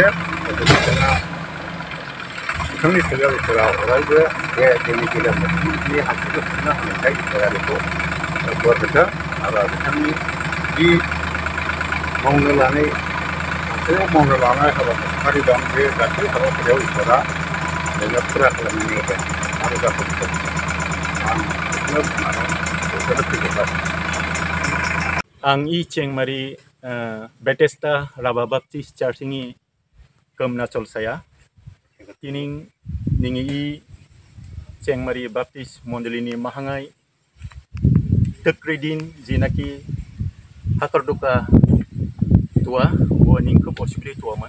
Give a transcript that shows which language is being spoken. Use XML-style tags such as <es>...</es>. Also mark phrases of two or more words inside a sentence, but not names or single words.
<brx>बिथाङा बिथांनि सायाव इसोरा अरायबो बे जोंनि गेजेराव मोखांनि हाखरखौ सुफुंनो हानायखाय इसोरा बेखौ बोर होथों आरो बिथांनि जि मावनो लानाय हाबाफारि दं, बे गासै हाबाफारियाव इसोरा जोङो फुरा खालामनानै होगोन आरो जाफुंगोन। आं बेखौनो बुंनानै बेखौनो फोजोबबाय।</brx> <rah>Ang i Chengmari Bethesda Raba Baptist Church ini Komnachol saya. Tining ningi i Chengmari Baptist Mondolini Mahangai Tekridin Jinaki Hakarduka tua wo ningkup osubli tua man.</rah>